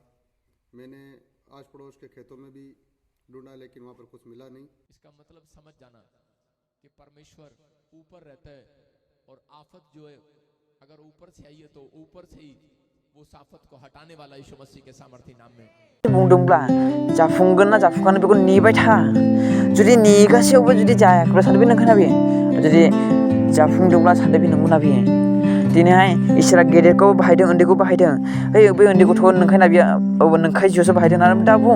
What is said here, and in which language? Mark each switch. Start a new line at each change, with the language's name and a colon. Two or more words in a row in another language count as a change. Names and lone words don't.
Hindi: मैंने आस पड़ोस के खेतों में भी ढूंढा, लेकिन वहाँ पर कुछ मिला नहीं। इसका मतलब समझ जाना कि परमेश्वर ऊपर रहता है और आफत जो है अगर ऊपर से आई है तो ऊपर से ही वो आफत को हटाने वाला यीशु मसीह के सामर्थ्य नाम में
Bodo: बुंदोंब्ला जाफुंगोन ना जाफुंगानो बेखौ नेबाय था। जुदि नेगासेयावबो जुदि जायाखैब्ला सानदो बे नंखाना बे। जुदि जाफुंदोंब्ला सानदो बे नंगौना बे। दिनैहाय इसोरा गेदेरखौ बाहायदों उन्दैखौ बाहायदों। ओइ बै उन्दै गथ' नंखायना बियो नंखाय जिउसो बाहायदों ना दा बुं।